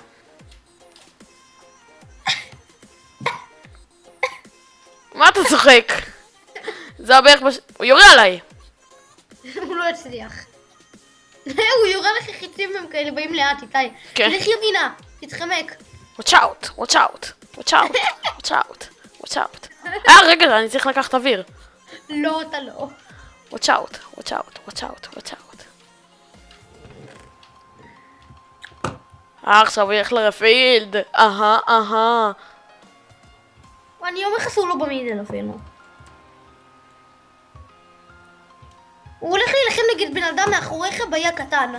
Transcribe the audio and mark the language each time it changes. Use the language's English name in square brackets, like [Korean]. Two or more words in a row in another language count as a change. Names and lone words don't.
[Hebrew] מה אתה צוחק? זה הבערך הוא יורה עליי. הוא לא הצליח. הוא יורה לך חיצים והם כאלה באים לאט, איתי. כן. תלך ימינה, תתחמק. [English] watch out, watch out, watch out, watch out, watch out. [Hebrew] רגע, אני צריך לקחת אוויר. לא, אתה לא. [English] watch out, watch out, watch out, watch out. [Hebrew] עכשיו הוא ילך לרפילד. אני אומר לך שהוא לא במידל אפילו. הוא הולך להילחם נגד בן אדם מאחוריך ביה קטן.